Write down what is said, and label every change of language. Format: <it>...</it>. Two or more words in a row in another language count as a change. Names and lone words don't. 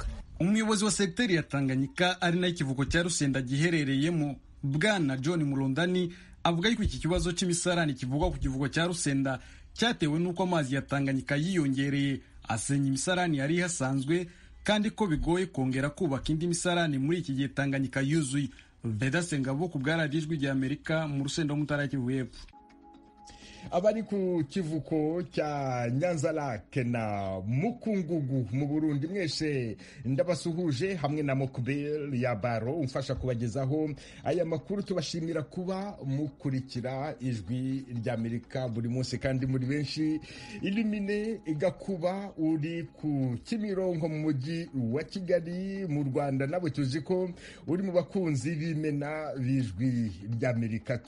<rw>Umuyobozi wa sekteri ya Tanganyika ari nayo ikivuko cya Rusenda giherereyemo, Bwana John Mulondani, avuga yuko iki kibazo cy'imisarani kivugwa ku kivuko cya Rusenda cyatewe nuko amazi ya Tanganyika yiyongereye asenya imisarani yari hasanzwe, kandi ko bigoye kongera kubaka indi misarani muri iki gihe Tanganyika yuzuye. Vedaste Ngabo ku bw'Ijwi ry'Amerika mu Rusenda mu Ntara ya Kivu y'Epfo.</rw> <rn>Abari ku kivuko cya Nyanza-Lac na Mukungugu mu Burundi mwese ndabasuhuje, hamwe na Mokbel ya Baro umfasha kubagezaho aya makuru. Tubashimira kuba mukurikira Ijwi ry'Amerika buri munsi kandi muri benshi. Ilumine Gakuba uri ku Kimironko mu mujyi wa Kigali mu Rwanda, nabo tuzi ko uri mu bakunzi b'imena b'Ijwi ry'Amerika.</rn>